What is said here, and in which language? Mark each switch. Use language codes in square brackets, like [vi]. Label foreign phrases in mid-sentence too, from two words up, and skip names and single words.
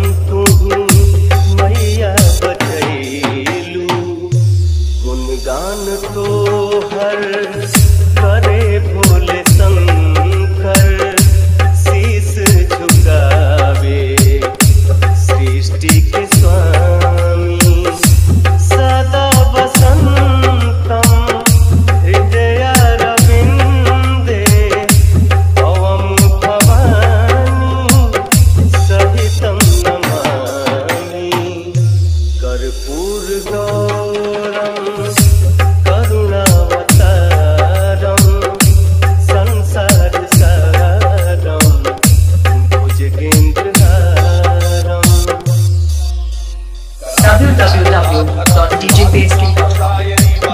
[bho] गुणगान तो हर करे भोले शंकर शीस झुकावे सृष्टि के स्वामी [sa] सदा वसंतम हृदयारविन्दे भवं भवानी सहितं नमामि। कर्पूरगौरं करुणावतारं संसारसारं भुजगेन्द्रहारं www.djbasking.com